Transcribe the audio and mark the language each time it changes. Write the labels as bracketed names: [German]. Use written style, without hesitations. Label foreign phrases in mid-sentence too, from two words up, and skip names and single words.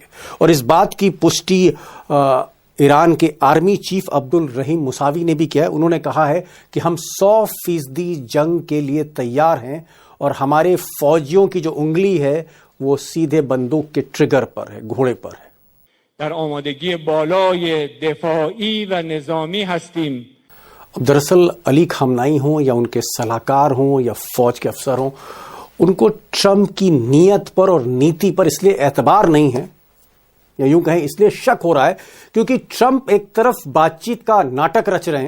[Hindi] और इस बात की पुष्टि ईरान के आर्मी चीफ अब्दुल रहीम मुसावी ने भी किया है। उन्होंने कहा है कि हम 100% जंग के लिए तैयार हैं और हमारे फौजियों की जो उंगली है वो सीधे बंदूक के ट्रिगर पर है, घोड़े पर है। [Persian] در آمادگی بالای دفاعی و نظامی هستیم। [Hindi] अब दरअसल अली खामनाई हों या उनके सलाहकार हों या फौज के अफसर हों, उनको ट्रंप की नीयत पर और नीति पर इसलिए एतबार नहीं है, या यूं कहें इसलिए शक हो रहा है, क्योंकि ट्रंप एक तरफ बातचीत का नाटक रच रहे हैं।